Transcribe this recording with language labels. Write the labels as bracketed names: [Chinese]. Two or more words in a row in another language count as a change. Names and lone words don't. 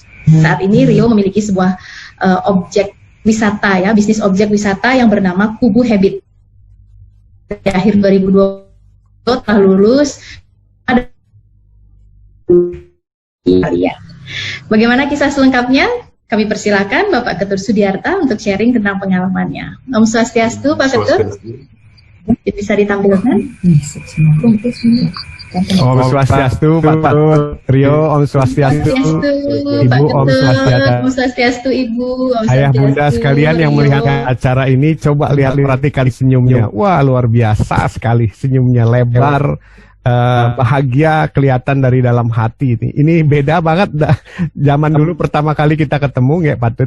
[Indonesian] Saat ini Rio memiliki sebuah objek wisata, ya, bisnis objek wisata yang bernama Kubu Habit. Di akhir 2020 telah lulus. Bagaimana kisah selengkapnya? Kami persilakan Bapak Ketut Sudiarta untuk sharing tentang pengalamannya. Om Swastiastu, Pak Ketut. Bisa ditampilkan? Om Swastiastu, Pak Ketut. Rio, Om Swastiastu. Ibu, Om Swastiastu. Om Swastiastu, Ibu. Ayah bunda sekalian yang melihat acara ini, coba lihat perhatikan senyumnya. Wah, luar biasa sekali senyumnya, lebar, bahagia, kelihatan dari dalam hati. Ini beda banget zaman dulu pertama kali kita ketemu, nggak Patut?